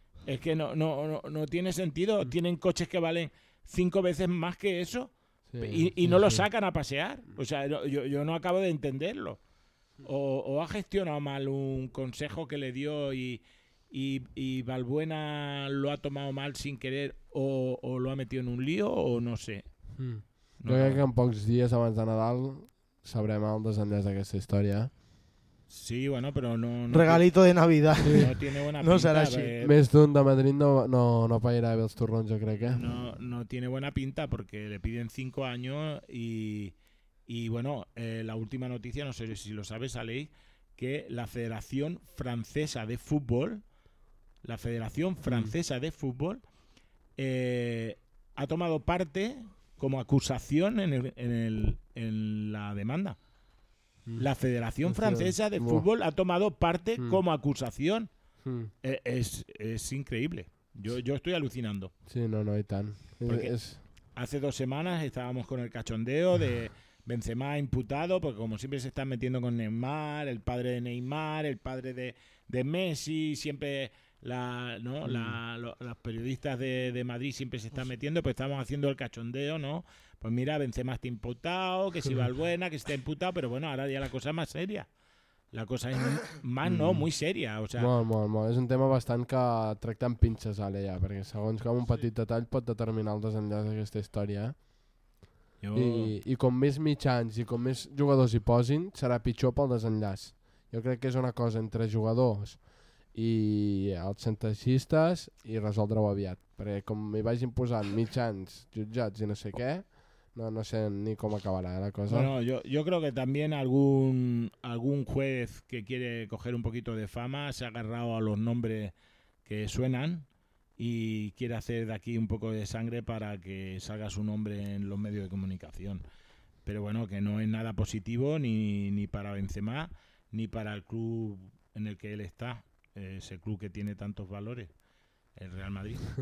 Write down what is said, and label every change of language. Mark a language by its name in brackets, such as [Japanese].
[Spanish] Es que no tiene sentido. Tienen coches que valen 5 veces más que eso, sí, y sí, no sí. Lo sacan a pasear. O sea, yo no acabo de entenderlo. O ha gestionado mal un consejo que le dio y Valbuena lo ha tomado mal sin querer, o lo ha metido en un lío, o no sé. No. [Catalan] Crec que en pocs dies abans de Nadal sabrem el desenllaç d'aquesta història. Sí, bueno, però no... [Spanish] Regalito de Navidad. No tiene buena pinta. [Catalan] No serà així. Més d'un de Madrid no pagarà bé els torrons, jo crec. [Spanish] No tiene buena pinta porque le piden 5 años y bueno, la última noticia, no sé si lo sabes, Aleix, que la Federación Francesa de Fútbol, ha tomado parte como acusación en la demanda. La Federación Francesa de Fútbol ha tomado parte como acusación. Es increíble. Yo estoy alucinando. Sí, no hay tan. Hace 2 semanas estábamos con el cachondeo de Benzema imputado, porque como siempre se están metiendo con Neymar, el padre de Neymar, el padre de Messi, siempre los periodistas de Madrid siempre se están metiendo, pues estamos haciendo el cachondeo, ¿no? Pues mira, Benzema está imputado, que si Valbuena, que está imputado, pero bueno, ahora ya la cosa es más seria. La cosa es más, no, muy seria. O sea, [Catalan] molt. És un tema bastant que tracta amb pinces, ara, ja, perquè segons com un petit detall pot determinar el desenllaç d'aquesta història. I com més mitjans i com més jugadors hi posin, serà pitjor pel desenllaç. Jo crec que és una cosa entre jugadors i els xantatgistes i resoldre-ho aviat. Perquè com hi vagin posant mitjans, jutjats i no sé què, no sé ni com acabarà la cosa. [Spanish] Bueno, yo creo que también algún juez que quiere coger un poquito de fama se ha agarrado a los nombres que suenan y quiere hacer de aquí un poco de sangre para que salga su nombre en los medios de comunicación. Pero bueno, que no es nada positivo ni para Benzema ni para el club en el que él está, ese club que tiene tantos valores, el Real Madrid.